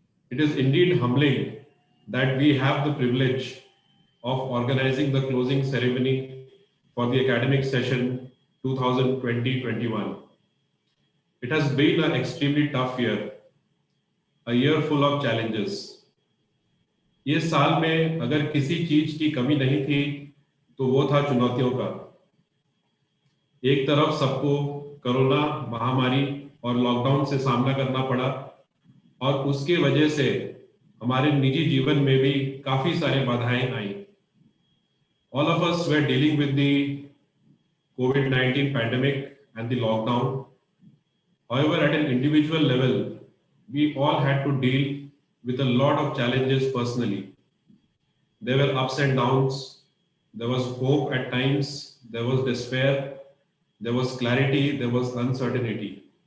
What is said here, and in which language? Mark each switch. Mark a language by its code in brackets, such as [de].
[en] It is indeed humbling that we have the privilege of organizing the closing ceremony for the academic session 2020-21. It has been an extremely tough year, a year full of challenges. [hi] ये साल में अगर किसी चीज की कमी नहीं थी तो वो था चुनौतियों का। एक तरफ सबको कोरोना महामारी और लॉकडाउन से सामना करना पड़ा और उसके वजह से हमारे निजी जीवन में भी काफी सारी बाधाएं आई। [en] All of us were dealing with the COVID-19 pandemic and the lockdown. However, at an individual level, we all had to deal with a lot of challenges personally. There were ups and downs, there was hope at times, there was despair, there was clarity, there was uncertainty.